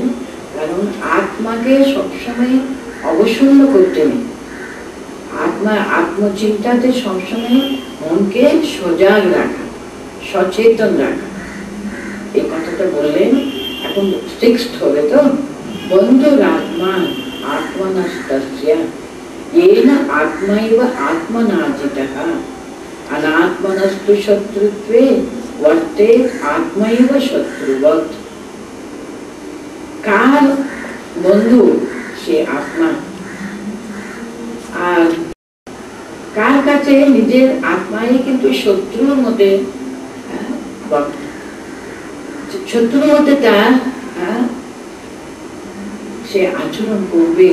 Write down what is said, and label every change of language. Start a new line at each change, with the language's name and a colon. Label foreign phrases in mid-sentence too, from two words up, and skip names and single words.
Bangla: কারণ আত্মাকে সবসময় অবসন্ন করতে নেই, আত্মচিন্তাতে সবসময় মনকে সজাগ রাখা, সচেতন রাখা, এই কথাটা বললেন। এখন সিক্সথ হবে তো,
Sanskrit: বন্ধুর আত্মা আত্মনাস্তস্যা येन आत्मैव आत्मनाजितः अनात्मनस्तु शत्रुत्वे वर्तेत आत्मैव शत्रुवत्।
Bangla: কার বন্ধু সে আত্মা, আর কার কাছে নিজের আত্মাই কিন্তু শত্রুর মতে, শত্রুর মতে তার সে আচরণ করবে।